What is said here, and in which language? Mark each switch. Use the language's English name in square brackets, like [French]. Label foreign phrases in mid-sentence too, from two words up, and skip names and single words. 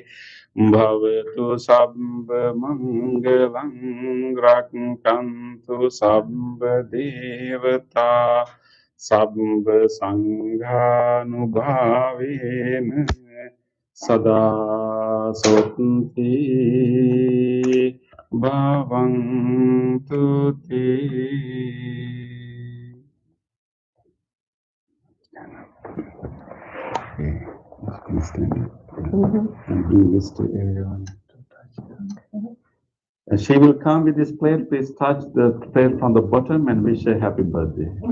[Pali] Bhavatu sabba mangalang rakhantu sabba devata sabba sanghanubhavena sada sotti bhavantu te. [English] Okay, please stand up. And bring this to everyone to touch. And she will come with this plate. Please touch the plate from the bottom and wish her happy birthday.